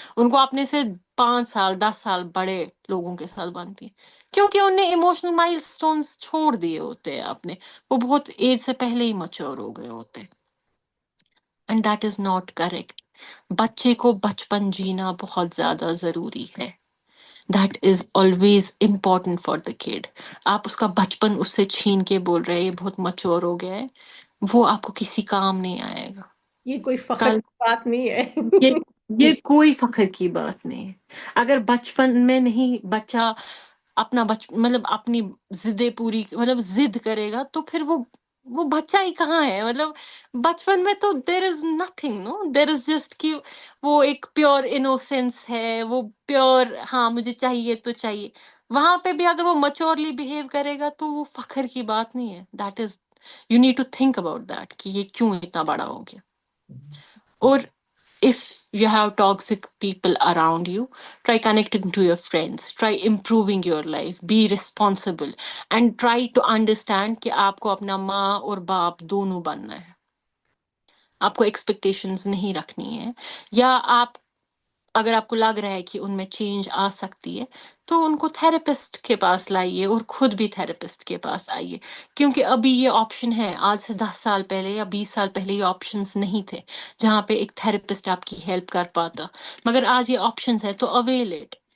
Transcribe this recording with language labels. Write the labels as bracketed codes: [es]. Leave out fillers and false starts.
[ur] ان کو اپنے سے 5 سال 10 سال بڑے لوگوں کے ساتھ بنتی ہے، کیونکہ انہوں نے ایموشنل مائل سٹونز چھوڑ دیے ہوتے ہیں اپنے، وہ بہت ایج سے پہلے ہی میچور ہو گئے ہوتے ہیں. [en] And that is not correct. [ur] بچے کو بچپن جینا بہت زیادہ ضروری ہے. [en] That is always important for the kid. [ur] آپ اس کا بچپن اس سے چھین کے بول رہے ہیں یہ بہت مچور ہو گیا ہے، وہ آپ کو کسی کام نہیں آئے گا. یہ کوئی فخر کل کی بات نہیں ہے. یہ یہ کوئی فخر کی بات نہیں ہے. اگر بچپن میں نہیں بچہ اپنا مطلب اپنی ضدیں پوری مطلب ضد کرے گا، تو پھر وہ بچہ ہی کہاں ہے. مطلب بچپن میں تو [en] there is nothing, no there is just [ur] کہ وہ ایک پیور انوسینس ہے، وہ پیور ہاں مجھے چاہیے تو چاہیے. وہاں پہ بھی اگر وہ میچورلی بہیو کرے گا تو وہ فخر کی بات نہیں ہے. [en] that is, you need to think about that [ur] کہ یہ کیوں اتنا بڑا ہو گیا. [en] اور if you have toxic people around you, try connecting to your friends, try improving your life, be responsible and try to understand [ur] کہ آپ کو اپنا ماں اور باپ دونوں بننا ہے. آپ کو ایکسپیکٹیشنز نہیں رکھنی ہے، یا آپ اگر آپ کو لگ رہا ہے کہ ان میں چینج آ سکتی ہے تو ان کو تھراپسٹ کے پاس لائیے اور خود بھی تھراپسٹ کے پاس آئیے، کیونکہ ابھی یہ آپشن ہے. آج سے 10 سال پہلے یا 20 سال پہلے یہ آپشنز نہیں تھے جہاں پہ ایک تھراپسٹ آپ کی ہیلپ کر پاتا، مگر آج یہ آپشنز ہے تو [en] Avail it.